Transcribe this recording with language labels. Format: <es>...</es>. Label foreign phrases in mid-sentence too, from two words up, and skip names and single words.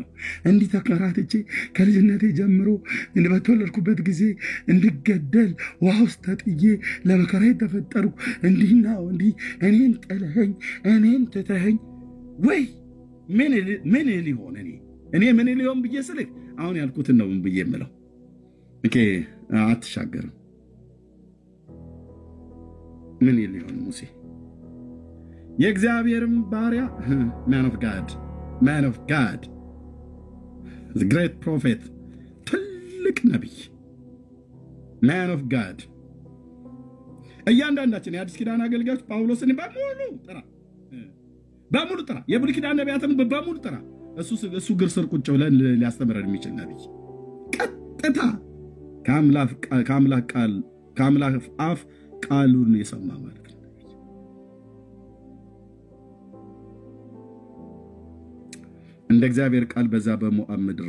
<am>እንዲህ ተከራትቼ ከልጅነቴ ጀምሮ በተወለድኩበት ጊዜ እንድገደል ውሃ ውስጥ ተጥዬ ለመከራ የተፈጠርኩ እንዲህና እንዲህ እኔን ጥለኸኝ እኔን ትተኸኝ ወይ ምን ሊሆን እኔ ምን ሊሆን ብዬ ስልክ አሁን ያልኩትን ነው ብዬ የምለው። ኦኬ አትሻገርም። ምን ሊሆን ሙሴ የእግዚአብሔርም ባሪያ</am> <en>man of God the great prophet</en> <am>ትልቅ ነቢይ</am> <en>man of God</en> <am>እያንዳንዳችን የአዲስ ኪዳን አገልጋዮች ጳውሎስን በሙሉ ጥራ የብሉይ ኪዳን ነቢያትን በሙሉ ጥራ። እሱ ግር ስር ቁጭ ብለን ሊያስተምረን የሚችል ነቢይ ቀጥታ ከአምላክ አፍ ቃሉን የሰማ ማለት ነው። እንደ እግዚአብሔር ቃል በዛ በሞዓብ ምድር</am>